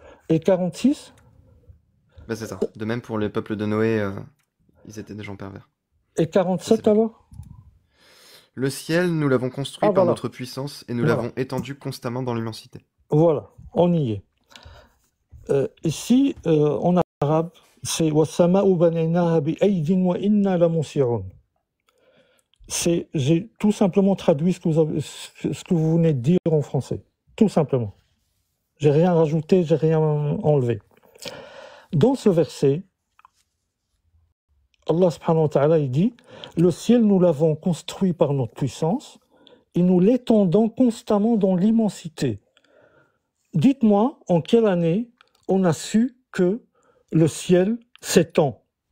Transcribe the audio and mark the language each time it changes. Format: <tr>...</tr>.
<fr>Et 46? Bah c'est ça. De même pour le peuple de Noé, ils étaient des gens pervers. Et 47 alors? Le ciel, nous l'avons construit par voilà. notre puissance et nous Voilà. l'avons étendu constamment dans l'immensité. Voilà, on y est. Ici, en arabe, c'est</fr> <ar>وَالسَّمَاءُ بَنَيْنَاهَا بِأَيْدٍ وَإِنَّا لَمُوسِعُونَ.</ar> <fr>J'ai tout simplement traduit ce que vous venez de dire en français. Tout simplement. J'ai rien rajouté, j'ai rien enlevé. Dans ce verset, Allah subhanahu wa ta'ala il dit « Le ciel, nous l'avons construit par notre puissance et nous l'étendons constamment dans l'immensité. » Dites-moi, en quelle année on a su que le ciel s'étend?</fr>